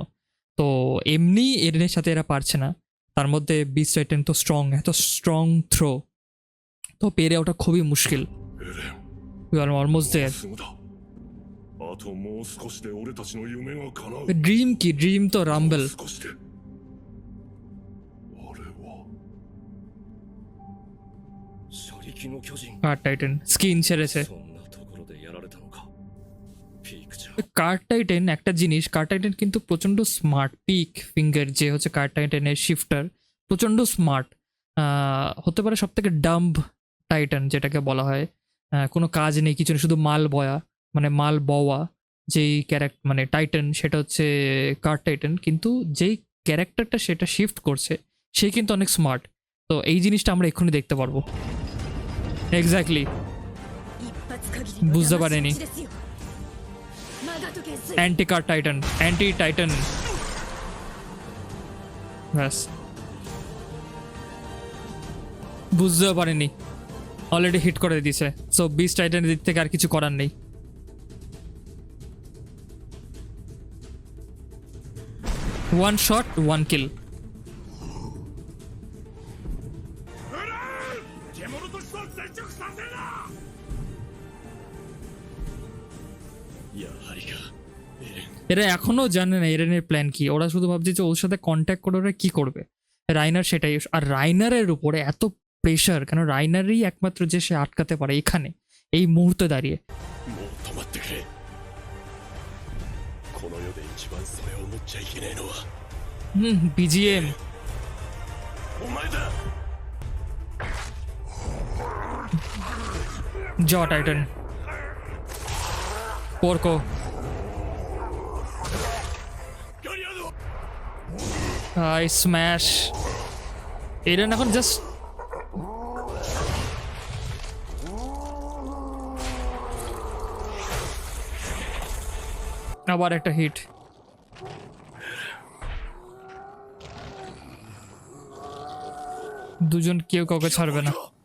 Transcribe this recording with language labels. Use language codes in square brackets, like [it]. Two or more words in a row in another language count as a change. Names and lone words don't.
[bn] তো এমনি এরেনের সাথে এরা পারছে না, তার মধ্যে বিস টাইটান তো স্ট্রং, এত [en] strong throw, [bn] তো পেরে ওটা খুবই মুশকিল। [ja] エレン [en] We are almost there. [ja] すぐだ。あともう少しで俺たちの夢が叶う。 [bn] ড্রিম কি, ড্রিম তো রাম্বল। [ja] 少しであれは車力の巨人 [bn] কার্ড টাইটান স্কিন ছেড়েছে। [ja] そんなところでやられたのかピークちゃん [bn] কার্ড টাইটান একটা জিনিস, কার্ড টাইটান কিন্তু প্রচণ্ড স্মার্ট। পিক ফিঙ্গার যে হচ্ছে কার্ড টাইটানের শিফটার, প্রচণ্ড স্মার্ট। হতে পারে সব থেকে ডাম্ব টাইটান যেটাকে বলা হয়, কোনো কাজ নেই কিছু নেই, শুধু মাল বয়া, মানে মাল বওয়া যেই ক্যারেক্টার মানে টাইটান, সেটা হচ্ছে কার্ড টাইটান। কিন্তু যেই ক্যারেক্টারটা সেটা শিফট করছে সে কিন্তু অনেক স্মার্ট। তো এই জিনিসটা আমরা এক্ষুনি দেখতে পারবো। এক্স্যাক্টলি [ja] 一発限りの [bn] বুঝতে পারেনি। [ja] 魂打ちですよマガト元帥 [bn] অ্যান্টি কার্ড টাইটান, অ্যান্টি টাইটান, ব্যাস বুঝতেও পারেনি, অলরেডি হিট করে দিয়েছে। সো বিস টাইটানের দিক থেকে আর কিছু করার নেই। [en] one shot one kill. [ja] 獣として接触させるな。やはりかエレン [bn] এরা এখনো জানে না এরেনের প্ল্যান কি, ওরা শুধু ভাবছে যে ওর সাথে কন্ট্যাক্ট করে ওরা কি করবে। রাইনার সেটাই, আর রাইনারের উপরে এত প্রেশার, কেন রাইনারই একমাত্র যে সে আটকাতে পারে এখানে এই মুহূর্তে দাঁড়িয়ে। [ja] もう止まってくれこの世で一番それを思っちゃいけねえのは বিজিএম お前だ [bn] জ টাইটান, পোর্কো, [ja] ガリアード [bn] স্ম্যাশ। এরেন এখন জাস্ট আবার একটা হিট। দুজন কেউ কাউকে ছাড়বে না।